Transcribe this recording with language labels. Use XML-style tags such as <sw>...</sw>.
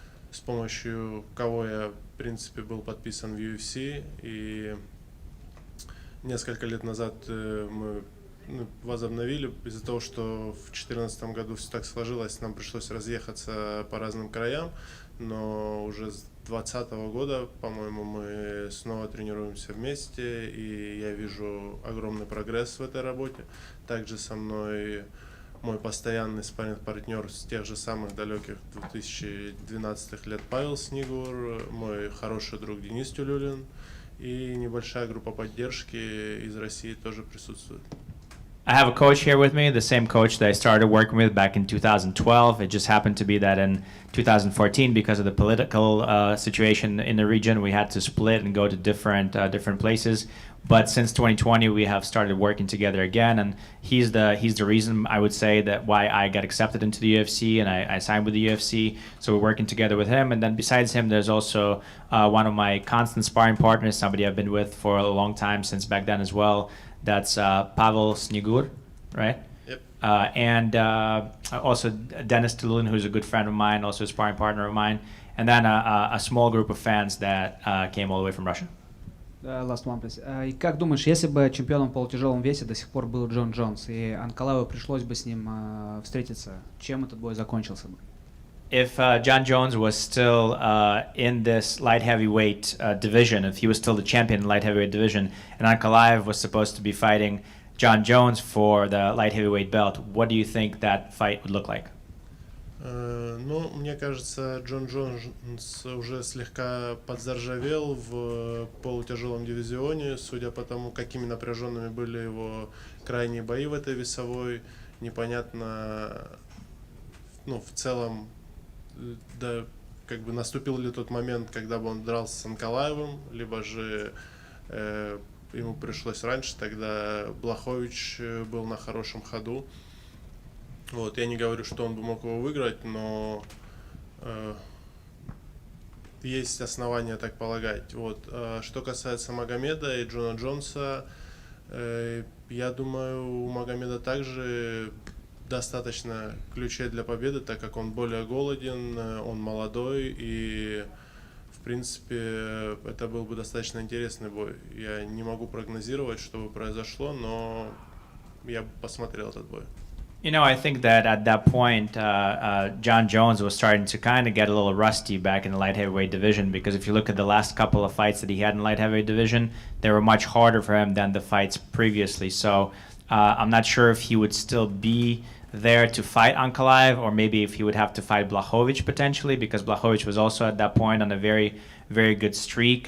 <ru>С помощью кого я, в принципе, был подписан в UFC, и несколько лет назад мы возобновили из-за того, что в 2014 году все так сложилось, нам пришлось разъехаться по разным краям, но уже с 2020 года, по-моему, мы снова тренируемся вместе, и я вижу огромный прогресс в этой работе. Также со мной мой постоянный спарринг-партнер с тех же самых далеких 2012 лет Павел Снегур, мой хороший друг Денис Тюлюлин, и небольшая группа поддержки из России тоже присутствует.</ru> <en>I have a coach here with me, the same coach that I started working with back in 2012. It just happened to be that in 2014, because of the political situation in the region, we had to split and go to different places. But since 2020, we have started working together again, and he's the reason, I would say, that why I got accepted into the UFC and I signed with the UFC. So we're working together with him, and then besides him, there's also one of my constant sparring partners, somebody I've been with for a long time, since back then as well. That's Pavel Snegur, right? Yep. And also Dennis Tulin, who's a good friend of mine, also a sparring partner of mine, and then a small group of fans that came all the way from Russia. Last one, please.</en> <ru>И как думаешь, если бы чемпионом в полутяжелом весе до сих пор был Джон Джонс, и Анкалаеву пришлось бы с ним встретиться, чем этот бой закончился бы?</ru> <en>If John Jones was still in this light heavyweight division, if he was still the champion in light heavyweight division, and Ankalaev was supposed to be fighting John Jones for the light heavyweight belt, what do you think that fight would look like?</en> <ru>Ну, мне кажется, Джон Джонс уже слегка подзаржавел в полутяжелом дивизионе, судя по тому, какими напряженными были его крайние бои в этой весовой. Непонятно, ну, в целом, да, как бы наступил ли тот момент, когда бы он дрался с Анкалаевым, либо же ему пришлось раньше, тогда Блахович был на хорошем ходу. Вот, я не говорю, что он бы мог его выиграть, но есть основания так полагать. Вот. Что касается Магомеда и Джона Джонса, я думаю, у Магомеда также достаточно ключей для победы, так как он более голоден, он молодой, и в принципе это был бы достаточно интересный бой. Я не могу прогнозировать, что бы произошло, но я бы посмотрел этот бой.</ru> <en>You know, I think that at that point, John Jones was starting to kind of get a little rusty back in the light heavyweight division, because if you look at the last couple of fights that he had in light heavyweight division, they were much harder for him than the fights previously. So I'm not sure if he would still be there to fight Ankalaev, or maybe if he would have to fight Blachowicz potentially, because Blachowicz was also at that point on a very, very good streak.</en>